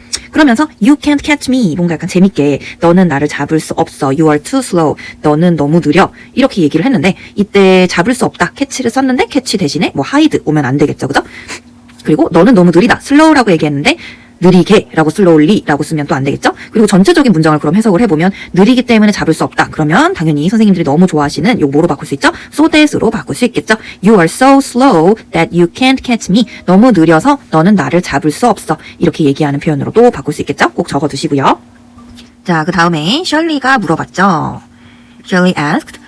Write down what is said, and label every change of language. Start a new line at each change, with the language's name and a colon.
Korean: 그러면서
English: you can't catch me
Korean: 뭔가 약간 재밌게 너는 나를 잡을 수 없어
English: you are too slow
Korean: 너는 너무 느려 이렇게 얘기를 했는데 이때 잡을 수 없다 catch를 썼는데 catch 대신에 뭐 hide 오면 안 되겠죠. 그죠? 그리고 너는 너무 느리다 slow라고 얘기했는데 느리게 라고 slowly 라고 쓰면 또 안 되겠죠? 그리고 전체적인 문장을 그럼 해석을 해보면 느리기 때문에 잡을 수 없다. 그러면 당연히 선생님들이 너무 좋아하시는 요 뭐로 바꿀 수 있죠? so that으로 바꿀 수 있겠죠?
English: You are so slow that you can't catch me.
Korean: 너무 느려서 너는 나를 잡을 수 없어. 이렇게 얘기하는 표현으로도 바꿀 수 있겠죠? 꼭 적어두시고요. 자, 그 다음에 셜리가 물어봤죠.
English: Shirley asked,